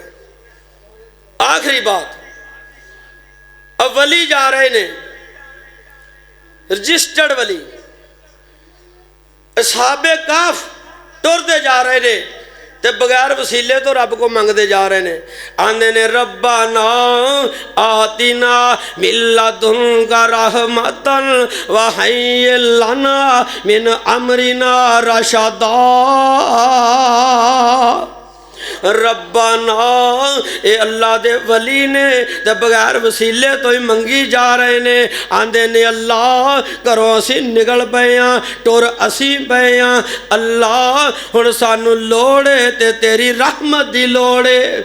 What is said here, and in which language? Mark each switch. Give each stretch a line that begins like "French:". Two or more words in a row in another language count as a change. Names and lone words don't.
Punjabi: آخری بات، اب ولی جا رہے نے، رجسٹرڈ ولی، اصحابِ کہف ٹردے جا رہے نے تے بغیر وسیلے توں رب کو منگتے جا رہے نے. آندے نے
Arabic: ربنا آتنا من لدنك رحمة وهيئ لنا من أمرنا رشدا.
Punjabi: ربنا یہ اللہ دے ولی نے تے بغیر وسیلے توں ہی منگی جا رہے نے. آندے نے اللہ گھروں اسی نکل پے ہاں، ٹر اسی پے ہاں، اللہ ہن سانوں لوڑ ہے تے تیری رحمت دی لوڑ ہے.